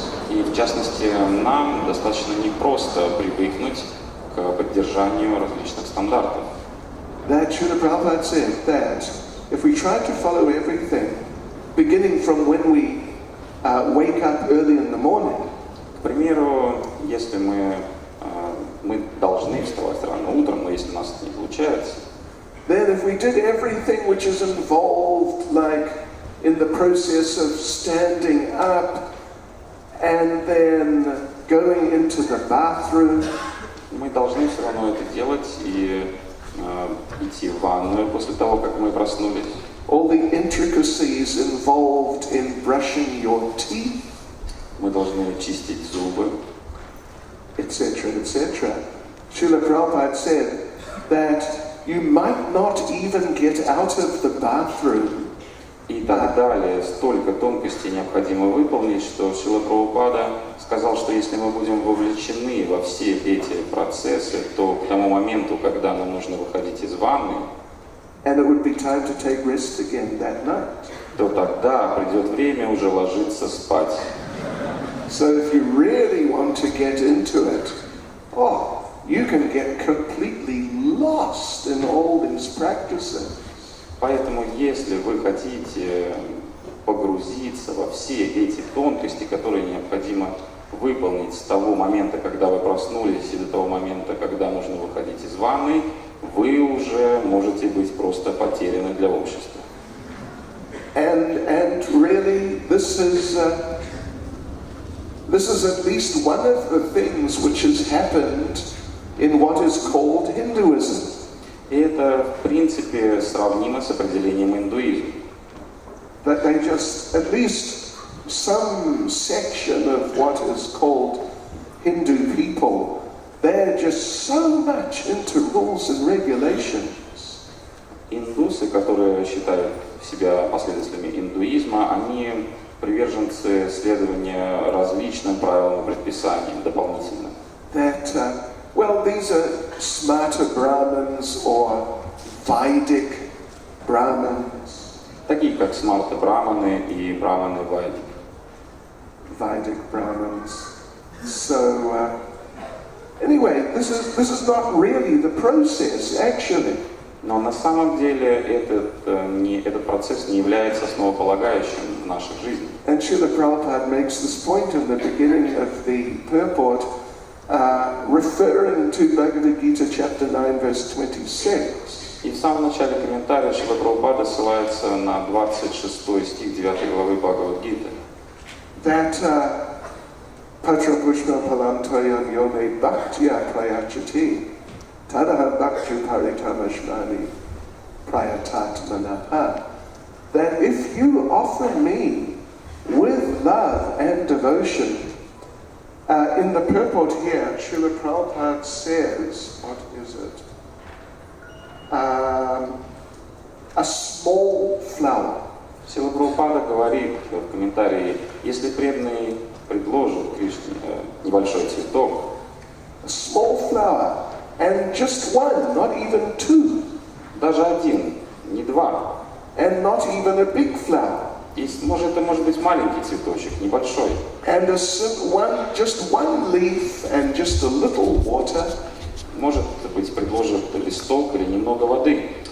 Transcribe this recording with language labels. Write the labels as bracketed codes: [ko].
[ru] И в частности, нам достаточно непросто привыкнуть к поддержанию различных стандартов. [en] That Srila Prabhupada said that if we try to follow everything, beginning from when we wake up early in the morning. [ru] К примеру, если мы должны вставать рано утром, но если у нас это не получается, [en] then if we did everything which is involved, like in the process of standing up and then going into the bathroom, [ru] мы должны все равно это делать и идти в ванную после того, как мы проснулись. [en] All the intricacies involved in brushing your teeth, [ru] мы должны чистить зубы, [en] etc., etc. Srila Prabhupada said that you might not even get out of the bathroom. [ru] И так далее. Столько тонкостей необходимо выполнить, что Шрила Прабхупада сказал, что если мы будем вовлечены во все эти процессы, то к тому моменту, когда нам нужно выходить из ванны, [en] and it would be time to take rest again that night. [ru] То тогда придет время уже ложиться спать. [en] So if you really want to get into it, you can get completely lost in all these practices. [ru] Поэтому, если вы хотите погрузиться во все эти тонкости, которые необходимо выполнить с того момента, когда вы проснулись, и до того момента, когда нужно выходить из ванны, вы уже можете быть просто потеряны для общества. [en] And really, this is This is at least one of the things which has happened in what is called Hinduism. [ru] И это, в принципе, сравнимо с определением индуизма. [en] That they just, at least some section of what is called Hindu people, they're just so much into rules and regulations. [ru] Индусы, которые считают себя последователями индуизма, они приверженцы следования различным правилам и предписаниям дополнительно. [en] That, well, these are smarter Brahmins or Vedic Brahmins. [ru] Такие как смарта браманы и браманы вайдик. [en] Vedic Brahmins. So, anyway, this is not really the process, actually. [ru] Но на самом деле этот процесс не является основополагающим в наших жизнях. [en] And Srila Prabhupada makes this point in the beginning of the purport, referring to Bhagavad Gita chapter 9 verse 26. [ru] И в самом начале комментария Шрила Прабхупада ссылается на 26 стих 9 главы Бхагавад-гиты. [sa] That Patra Pushna Palantoyam Yome Bhaktya Prayachati Tadaha Bhaktya Paritamashmani Prayatat Manaha. [en] That if you offer me with love and devotion, in the purport here, Srila Prabhupada says, what is it? A small flower. [ru] Шрила Прабхупада говорит в комментарии, если преданный предложит Кришне небольшой цветок, [en] A small flower, and just one, not even two, [ru] даже один, не два, [en] and not even a big flower, [ru] и это может быть маленький цветочек, небольшой, [en] and just one leaf and just a little water, [ru] может быть предложит листок или немного воды,